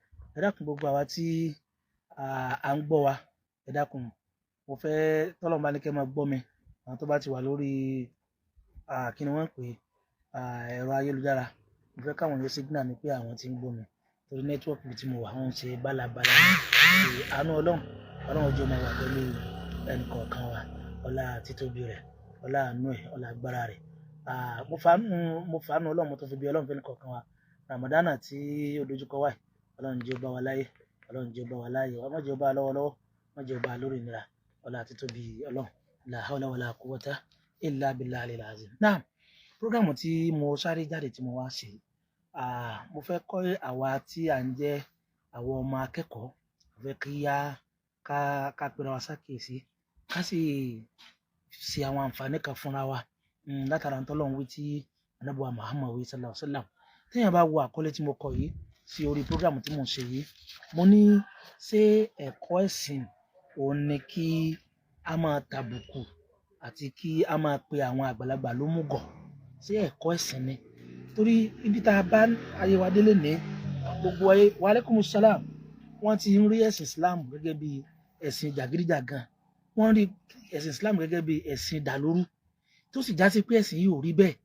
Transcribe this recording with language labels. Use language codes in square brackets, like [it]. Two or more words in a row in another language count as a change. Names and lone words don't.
[yo] Ẹ dákun gbogbo àwa tí à ń gbọ́ wa, ẹ dákun mo fẹ́ tọ́lọ́run bá ní kẹ́ máa gbọ́ mi, àwọn tó bá ti wà lórí kí ni wọ́n ń pè ẹ̀rọ ayélujára, mo fẹ́ káwọn yóò signal mi pé àwọn tí ń gbọ́ mi torí nẹ́tíwọ́ọ̀kì tí mo wà wọ́n ń ṣe bálabàla ní àánú ọlọ́run jọ máa wà pẹ̀lú ẹnì kọ̀ọ̀kan wa, ọlá títóbi rẹ̀, ọlá àánú ẹ̀, ọlá agbára rẹ̀. Mo fàánú ọlọ́run mo tó fi bí ọlọ́run fẹ́ni kọ̀ọ̀kan wa. Ramadana tí ó dojúkọ wáyé, ọlọ́run jẹ́ ó bá wa láyé, ọlọ́run jẹ́ ó bá wa láyé, má jẹ́ ó bá wa lọ́wọ́lọ́wọ́, má jẹ́ ó bá wa lórí ìnira, ọlá títóbi ọlọ́run, [ar] لا حول ولا قوة إلا بالله العظيم. [yo] Náà prógámù tí mo sáré jáde tí mo wá ṣe, mo fẹ́ kọ́ àwa tí à ń jẹ́ àwọn ọmọ akẹ́kọ̀ọ́, mo fẹ́ kí ká pera wa sákèsí, ká sì ṣe àwọn àǹfààní kan fúnra wa látara ntọ́lọ́run wí tí Ànábì wa Muhammad wí [ar] صلى الله عليه وسلم. [yo] Téèyàn bá wo àkọlé tí mo kọ yìí sí orí prógámù tí mo ń ṣe yìí, mo ní ṣé ẹ̀kọ́ ẹ̀sìn òun ni kí a máa tàbùkù àti kí a máa pe àwọn àgbàlagbà lómùgọ̀, ṣé ẹ̀kọ́ ẹ̀sìn ni? Torí ibi tá a bá ayé wa délé ní gbogbo ayé, [ar] وعليكم السلام, [yo] wọ́n ti ń rí ẹ̀sìn Islam gẹ́gẹ́ bí ẹ̀sìn jàgídíjàgan, wọ́n rí ẹ̀sìn Islam gẹ́gẹ́ bí ẹ̀sìn dàlúrú, tó sì já sí pé ẹ̀sìn yìí ò rí bẹ́ẹ̀.